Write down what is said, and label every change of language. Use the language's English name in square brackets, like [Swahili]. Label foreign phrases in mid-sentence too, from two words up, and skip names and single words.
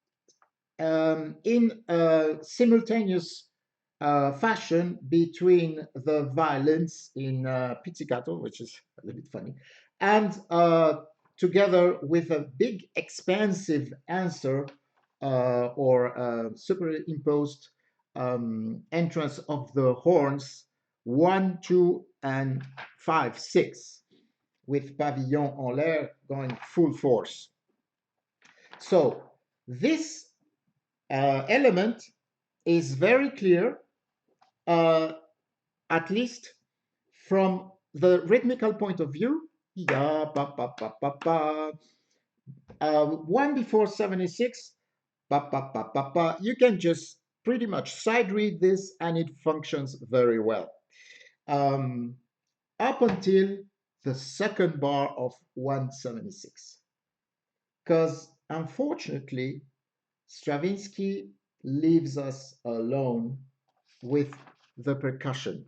[English] in a simultaneous fashion between the violins in pizzicato, which is a little bit funny, and together with a big expansive answer or superimposed entrance of the horns 1, 2, and 5, 6, with [French] pavillon en l'air [English] going full force. So this element is very clear, uh, at least from the rhythmical point of view. Ya, ba, ba, ba, ba, ba. One before 76, ba, ba, ba, ba, ba. You can just pretty much side read this and it functions very well. Um, Up until the second bar of 176. Because unfortunately, Stravinsky leaves us alone with the percussion.